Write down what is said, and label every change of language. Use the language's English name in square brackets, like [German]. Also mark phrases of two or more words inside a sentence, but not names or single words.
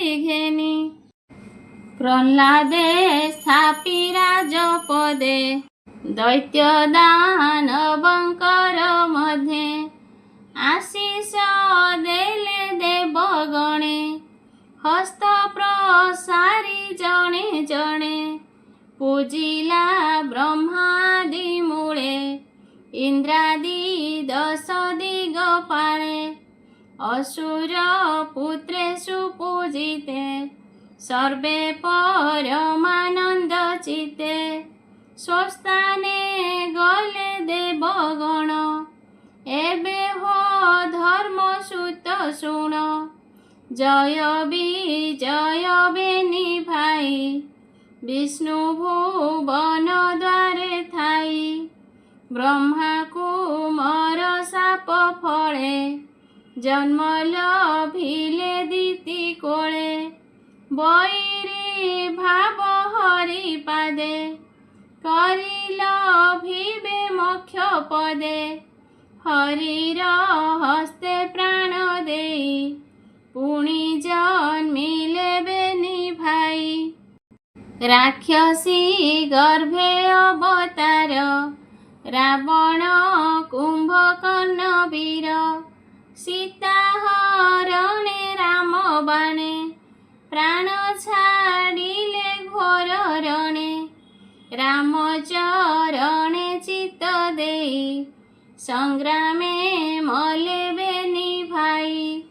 [Odia] ଘେନି ପ୍ରହ୍ଲାଦେ ସ୍ଥାପି ରାଜପଦେ ଦୈତ୍ୟ ଦାନବଙ୍କର ମଧ୍ୟେ ଆଶିଷ ଦେଲେ ଦେବଗଣେ ହସ୍ତ ପ୍ରସାରି ଜଣେ ଜଣେ ପୂଜିଲା ବ୍ରହ୍ମାଦି ମୂଳେ ଇନ୍ଦ୍ରାଦି 10 ଦିଗ ପାଳେ ଅସୁର ପୁତ୍ରେଷୁ ପୂଜିତେ ସର୍ବେ ପରମାନନ୍ଦ ଚିତେ ସ୍ୱସ୍ଥାନେ ଗଲେ ଦେବଗଣ ଏବେ ହୋ ଧର୍ମସୁତ ଶୁଣ ଜୟ ବିଜୟ ବେନି ଭାଇ ବିଷ୍ଣୁ ଭୁବନ ଦ୍ୱାରେ ଥାଇ ବ୍ରହ୍ମା କୁମାର ଶାପ ଫଳେ ଜନ୍ମ ଲଭିଲେ ଦିତି କୋଳେ ବଇରି ଭାବ ହରି ପାଦେ କରି ଲଭିବେ ମୋକ୍ଷ ପଦେ ହରିର ହସ୍ତେ ପ୍ରାଣ ଦେଇ ପୁଣି ଜନ୍ମିଲେ ବେନି ଭାଇ ରାକ୍ଷସୀ ଗର୍ଭେ ଅବତାର ରାବଣ କୁମ୍ଭକର୍ଣ୍ଣ ବୀର ସୀତା ହରଣେ ରାମ ବାଣେ ପ୍ରାଣ ଛାଡ଼ିଲେ ଘୋର ରଣେ ରାମ ଚରଣେ ଚିତ୍ତ ଦେଇ ସଂଗ୍ରାମେ ମଲେ ବେନି ଭାଇ